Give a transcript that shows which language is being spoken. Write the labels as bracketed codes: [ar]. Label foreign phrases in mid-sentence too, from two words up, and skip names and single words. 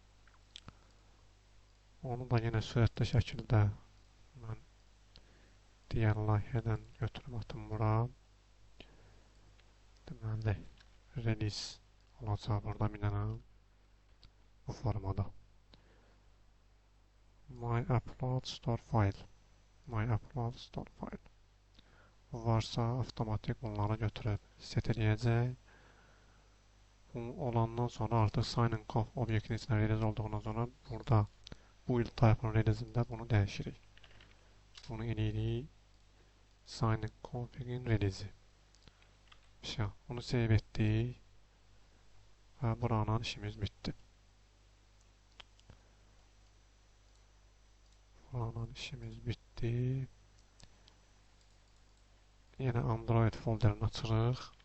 [az] Onu da yine sürətli şəkildə mən digər layihədən götürüb atım bura. Deməli, release olacaq burada bir dənə bu formada. [en] My upload store file. My upload store file. [az] Bu varsa avtomatik bunları götürüb set edəcək. Bu olandan sonra artıq sign-in-conf obyektin içində release olduğundan sonra burada [en] build type'ın [az] release'ində bunu dəyişirik. Bunu eləyirik sign-in-config'in release'i. Bunu save etdik və buranın işimiz bitdi. Buranın işimiz bitdi. Yenə Android folderini açırıq.